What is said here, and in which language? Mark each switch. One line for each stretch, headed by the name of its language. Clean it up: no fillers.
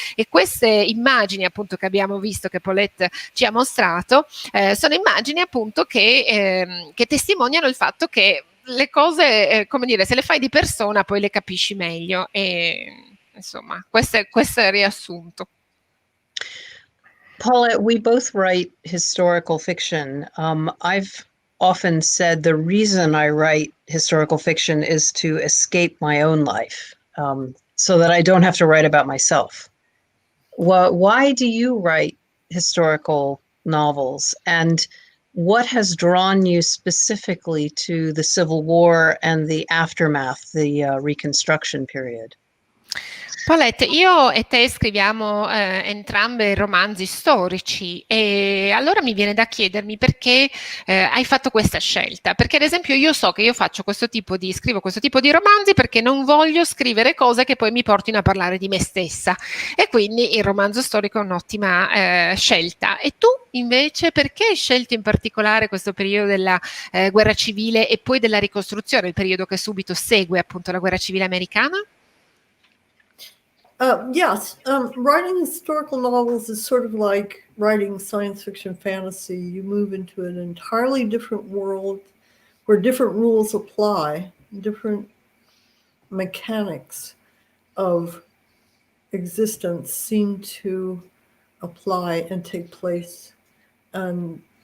Italian: E queste immagini appunto che abbiamo visto, che Paulette ci ha mostrato, sono immagini appunto che testimoniano il fatto che le cose, come dire, se le fai di persona poi le capisci meglio, e insomma questo è il riassunto.
English: Paulette, we both write historical fiction. I've often said the reason I write historical fiction is to escape my own life, so that I don't have to write about myself. Why do you write historical novels, and what has drawn you specifically to the Civil War and the aftermath, the Reconstruction period?
Italian: Paulette, io e te scriviamo entrambe romanzi storici, e allora mi viene da chiedermi perché hai fatto questa scelta. Perché ad esempio io so che io scrivo questo tipo di romanzi perché non voglio scrivere cose che poi mi portino a parlare di me stessa, e quindi il romanzo storico è un'ottima scelta. E tu invece perché hai scelto in particolare questo periodo della guerra civile e poi della ricostruzione, il periodo che subito segue appunto la guerra civile americana?
English: Yes, writing historical novels is sort of like writing science fiction fantasy. You move into an entirely different world where different rules apply, different mechanics of existence seem to apply and take place, and